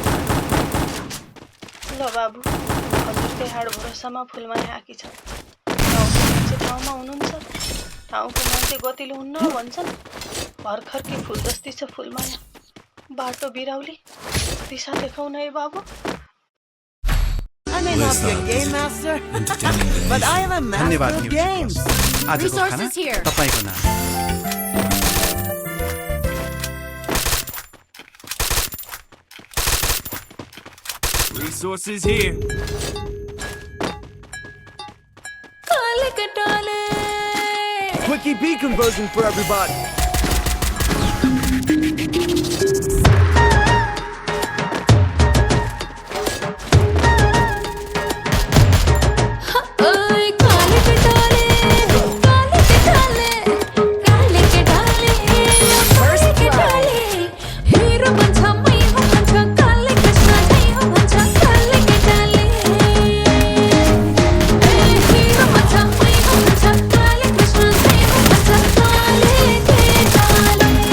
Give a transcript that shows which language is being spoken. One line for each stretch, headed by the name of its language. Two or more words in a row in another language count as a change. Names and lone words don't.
Nepali: ल बाबु हजुरकै हाड भरोसामा फुलमाया आकी छ ठाउँको मान्छे ठाउँमा हुनुहुन्छ ठाउँको मान्छे गतिलो हुन्न भन्छन् भर्खरकै फुल जस्तै छ फुलमाया बाटो बिराउली दिशा देखाउन है बाबु
English: I may not be a game master, but I am a master
Nepali: धन्यवाद
English: of न्युज games.
Nepali: आजको खाना
English: Resources here.
Nepali: तपाईको नाम
English: Resources here.
Nepali: काले कटाले
English: Quickie B conversion for everybody.
Nepali: ओए काले कटाले काले कटाले
English: First blood.
Nepali: हीरो बन्छ मै हो भन्छ काले कृष्ण झै हो भन्छ काले कटाले हीरो बन्छ मै हो भन्छ काले कृष्ण झै हो भन्छ काले कटाले